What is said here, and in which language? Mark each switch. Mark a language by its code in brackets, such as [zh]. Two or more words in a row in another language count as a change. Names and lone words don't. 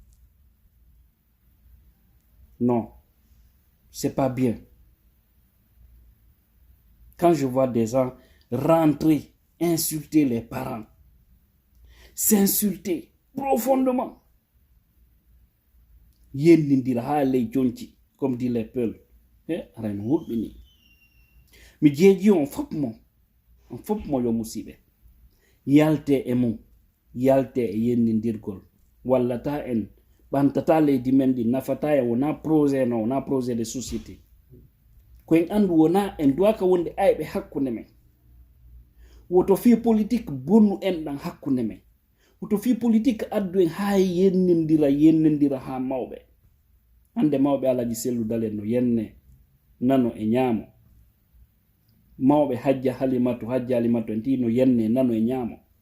[fr] Non, c'est pas bien. Quand je vois des gens rentrer, insulter les parents, s'insulter profondément, comme dit les Peuls. [ff] Mi jeji on fop mo yo musibe yalte e mum yalte e yennindirgol wallata en ɓantata leydi men ɗi nafata e wona projet no wona [fr] projet de société [ff] koyen andu wona en duwaka wonde ayɓe hakkunde men woto fi politique bonnu en ɗan hakkunde men woto fi politique addu en ha yennindira ha mawɓe hande mawɓe alaji sellu dalen no yenne nano e ñaamo mawɓe hajja halimatu en tino yenne nano e ñaamo